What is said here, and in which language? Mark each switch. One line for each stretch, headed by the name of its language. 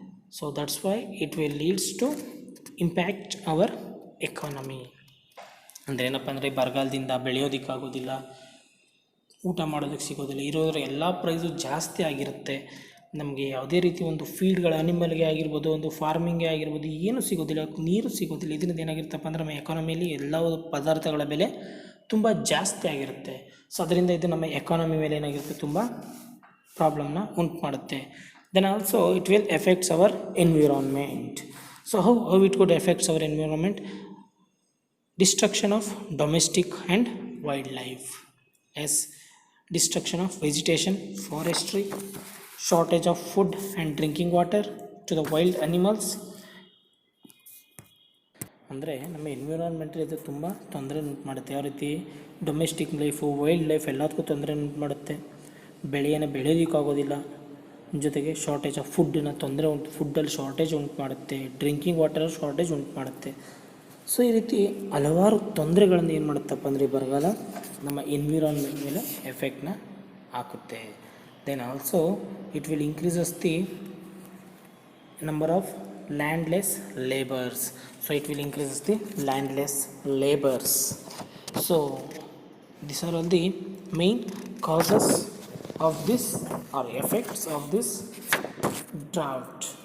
English: So that's why it will leads to impact our economy.
Kannada: ಅಂದರೆ ಏನಪ್ಪ ಅಂದರೆ ಬರಗಾಲದಿಂದ ಬೆಳೆಯೋದಕ್ಕಾಗೋದಿಲ್ಲ, ಊಟ ಮಾಡೋದಕ್ಕೆ ಸಿಗೋದಿಲ್ಲ, ಇರೋದ್ರ ಎಲ್ಲ ಪ್ರೈಸು ಜಾಸ್ತಿ ಆಗಿರುತ್ತೆ. ನಮಗೆ ಯಾವುದೇ ರೀತಿ ಒಂದು ಫೀಡ್ಗಳು ಅನಿಮಲ್ಗೆ ಆಗಿರ್ಬೋದು, ಒಂದು ಫಾರ್ಮಿಂಗ್ಗೆ ಆಗಿರ್ಬೋದು, ಏನೂ ಸಿಗೋದಿಲ್ಲ, ನೀರು ಸಿಗೋದಿಲ್ಲ. ಇದರಿಂದ ಏನಾಗಿರುತ್ತಪ್ಪ ಅಂದರೆ ನಮ್ಮ ಎಕಾನಮಿಯಲ್ಲಿ ಎಲ್ಲ ಪದಾರ್ಥಗಳ ಬೆಲೆ ತುಂಬ ಜಾಸ್ತಿ ಆಗಿರುತ್ತೆ. ಸೊ ಅದರಿಂದ ಇದು ನಮ್ಮ ಎಕಾನಮಿ ಮೇಲೆ ಏನಾಗಿರುತ್ತೆ, ತುಂಬ ಪ್ರಾಬ್ಲಮ್ನ ಉಂಟು ಮಾಡುತ್ತೆ.
English: Then also it will effects our environment. So how it could effects our environment? Destruction of domestic and wildlife, yes destruction of vegetation, forestry, shortage of food and drinking water to the wild animals.
Kannada: ಅಂದರೆ ನಮ್ಮ ಎನ್ವಿರಾನ್ಮೆಂಟಲ್ಲಿ ಇದು ತುಂಬ ತೊಂದರೆ ಉಂಟು ಮಾಡುತ್ತೆ. ಯಾವ ರೀತಿ? Domestic life, wild life ಎಲ್ಲದಕ್ಕೂ ತೊಂದರೆ ಉಂಟು ಮಾಡುತ್ತೆ. ಬೆಳೆಯನ್ನು ಬೆಳೆಯೋದಕ್ಕಾಗೋದಿಲ್ಲ, ಜೊತೆಗೆ ಶಾರ್ಟೇಜ್ ಆಫ್ ಫುಡ್ಡಲ್ಲಿ ಶಾರ್ಟೇಜ್ ಉಂಟು ಮಾಡುತ್ತೆ, ಡ್ರಿಂಕಿಂಗ್ ವಾಟರ್ ಶಾರ್ಟೇಜ್ ಉಂಟು ಮಾಡುತ್ತೆ. ಸೊ ಈ ರೀತಿ ಹಲವಾರು ತೊಂದರೆಗಳನ್ನು ಏನು ಮಾಡುತ್ತಪ್ಪ ಅಂದರೆ ಈ ಬರಗಾಲ ನಮ್ಮ ಎನ್ವಿರಾನ್ಮೆಂಟ್ ಮೇಲೆ ಎಫೆಕ್ಟ್ನ ಹಾಕುತ್ತೆ.
English: Then also it will increases the number of landless labours. So it will increases the landless labours. So these are all the main causes of this or effects of this drought.